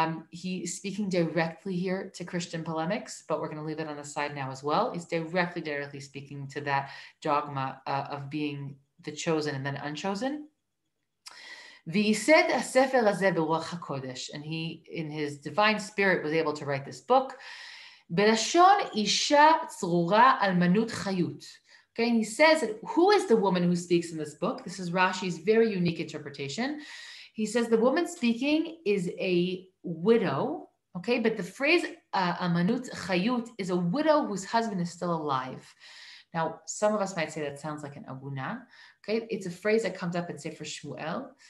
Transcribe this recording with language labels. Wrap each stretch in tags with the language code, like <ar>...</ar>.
<en>He's speaking directly here to Christian polemics, but we're going to leave it on the side now as well. He's directly speaking to that dogma of being the chosen and then unchosen.</en> <he>וייסד הספר הזה ברוח הקודש,</he> <en>and he, in his divine spirit, was able to write this book.</en> <he>בלשון אישה צרורה אלמנות חיות.</he> <en>Okay, and he says that who is the woman who speaks in this book? This is Rashi's very unique interpretation. He says the woman speaking is a widow, okay, but the phrase almanut chayut is a widow whose husband is still alive. Now, some of us might say that sounds like an aguna, okay? It's a phrase that comes up in Sefer Shmuel.</en>